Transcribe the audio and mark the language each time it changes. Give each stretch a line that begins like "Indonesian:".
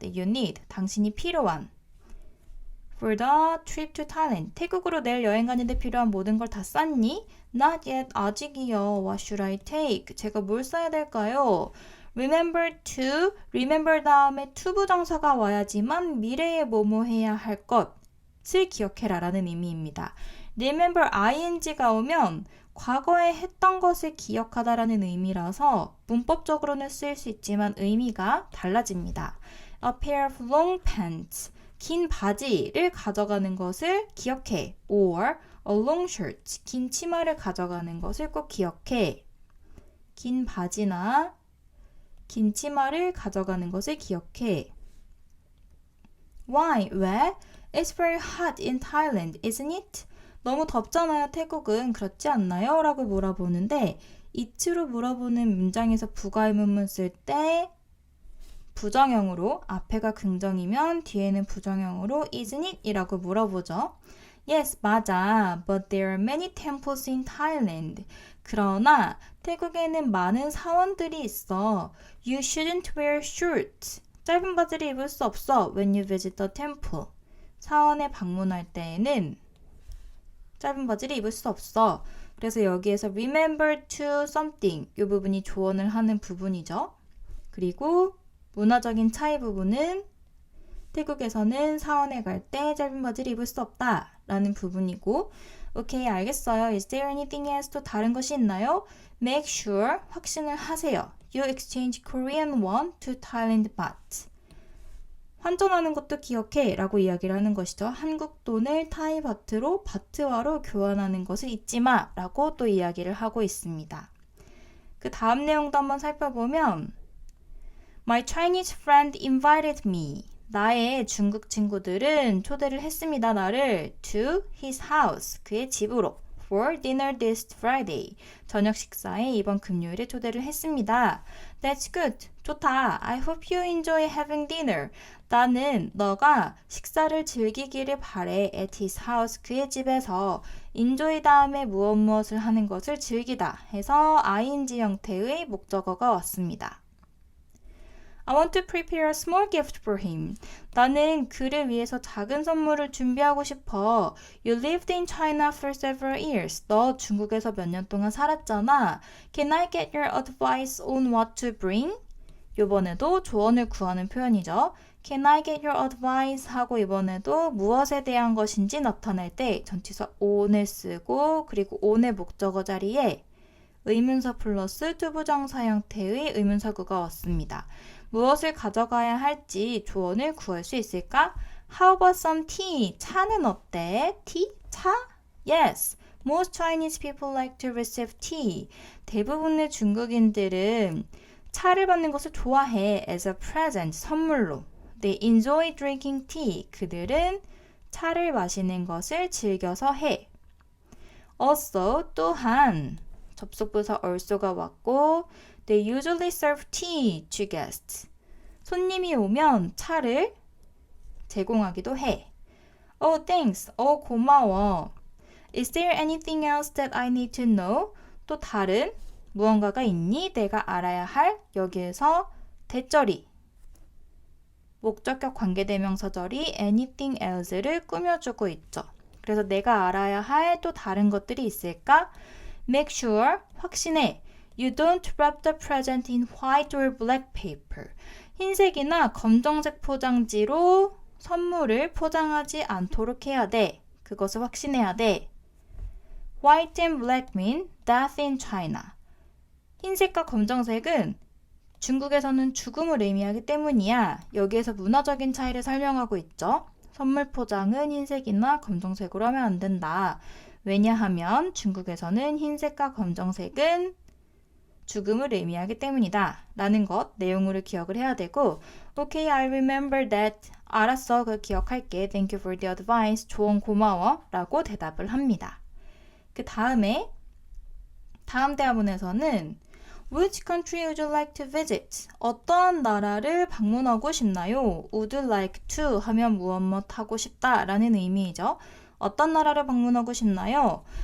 English: You need,
Korean: 당신이 필요한
English: For the trip to Thailand.
Korean: 태국으로 내일 여행 가는데 필요한 모든 걸 다 쌌니?
English: Not yet.
Korean: 아직이요.
English: What should I take?
Korean: 제가 뭘 써야 될까요?
English: Remember to.
Korean: Remember 다음에 to 부정사가 와야지만 미래에 뭐뭐 해야 할 것을 기억해라 라는 의미입니다. Remember ing가 오면 과거에 했던 것을 기억하다 라는 의미라서 문법적으로는 쓰일 수 있지만 의미가 달라집니다.
English: A pair of long pants.
Korean: 긴 바지를 가져가는 것을 기억해.
English: Or a long shirt.
Korean: 긴 치마를 가져가는 것을 꼭 기억해. 긴 바지나 긴 치마를 가져가는 것을 기억해.
English: Why?
Korean: 왜?
English: It's very hot in Thailand, isn't it?
Korean: 너무 덥잖아요, 태국은. 그렇지 않나요? 라고 물어보는데 it로 물어보는 문장에서 부가의문문 쓸 때 부정형으로 앞에가 긍정이면 뒤에는 부정형으로
English: isn't it?
Korean: 이라고 물어보죠. Yes, 맞아.
English: But there are many temples in Thailand.
Korean: 그러나 태국에는 많은 사원들이 있어.
English: You shouldn't wear shorts.
Korean: 짧은 바지를 입을 수 없어.
English: When you visit the temple.
Korean: 사원에 방문할 때에는 짧은 바지를 입을 수 없어. 그래서 여기에서 remember to something 이 부분이 조언을 하는 부분이죠. 그리고 문화적인 차이 부분은 태국에서는 사원에 갈 때 짧은 바지를 입을 수 없다 라는 부분이고 오케이 알겠어요.
English: Is there anything else
Korean: 또 다른 것이 있나요?
English: Make sure
Korean: 확신을 하세요.
English: You exchange Korean won to Thailand baht.
Korean: 환전하는 것도 기억해 라고 이야기를 하는 것이죠. 한국 돈을 타이 바트로 바트화로 교환하는 것을 잊지 마 라고 또 이야기를 하고 있습니다. 그 다음 내용도 한번 살펴보면
English: My Chinese friend invited me.
Korean: 나의 중국 친구들은 초대를 했습니다. 나를
English: to his house.
Korean: 그의 집으로.
English: for dinner this Friday.
Korean: 저녁 식사에 이번 금요일에 초대를 했습니다.
English: That's good.
Korean: 좋다.
English: I hope you enjoy having dinner.
Korean: 나는 너가 식사를 즐기기를 바래
English: at his house.
Korean: 그의 집에서 enjoy 다음에 무엇을 하는 것을 즐기다 해서 ing 형태의 목적어가 왔습니다.
English: I want to prepare a small gift for him.
Korean: 나는 그를 위해서 작은 선물을 준비하고 싶어.
English: You lived in China for several years.
Korean: 너 중국에서 몇 년 동안 살았잖아.
English: Can I get your advice on what to bring?
Korean: 이번에도 조언을 구하는 표현이죠.
English: Can I get your advice?
Korean: 하고 이번에도 무엇에 대한 것인지 나타낼 때 전치사 on을 쓰고 그리고 on의 목적어 자리에 의문사 플러스 투부정사 형태의 의문사구가 왔습니다. 무엇을 가져가야 할지 조언을 구할 수 있을까?
English: How about some tea?
Korean: 차는 어때?
English: tea? 차? Yes. Most Chinese people like to receive tea.
Korean: 대부분의 중국인들은 차를 받는 것을 좋아해.
English: As a present,
Korean: 선물로.
English: They enjoy drinking tea.
Korean: 그들은 차를 마시는 것을 즐겨서 해.
English: Also,
Korean: 또한 접속부사
English: also가 왔고 They usually serve tea to guests.
Korean: 손님이 오면 차를 제공하기도 해.
English: Oh, thanks.
Korean: 고마워.
English: Is there anything else that I need to know?
Korean: 또 다른 무언가가 있니? 내가 알아야 할? 여기에서 대절이 목적격 관계대명사절이 anything else를 꾸며주고 있죠. 그래서 내가 알아야 할 또 다른 것들이 있을까?
English: Make sure,
Korean: 확신해.
English: You don't wrap the present in white or black paper.
Korean: 흰색이나 검정색 포장지로 선물을 포장하지 않도록 해야 돼. 그것을 확신해야 돼.
English: White and black mean death in China.
Korean: 흰색과 검정색은 중국에서는 죽음을 의미하기 때문이야. 여기에서 문화적인 차이를 설명하고 있죠. 선물 포장은 흰색이나 검정색으로 하면 안 된다. 왜냐하면 중국에서는 흰색과 검정색은 죽음을 의미하기 때문이다. 라는 것, 내용으로 기억을 해야 되고
English: Okay, I remember that.
Korean: 알았어, 그걸 기억할게.
English: Thank you for the advice.
Korean: 조언 고마워. 라고 대답을 합니다. 그 다음에 다음 대화문에서는
English: Which country would you like to visit?
Korean: 어떠한 나라를 방문하고 싶나요?
English: Would you like to
Korean: 하면 무엇 하고 싶다 라는 의미이죠. 어떤 나라를 방문하고 싶나요?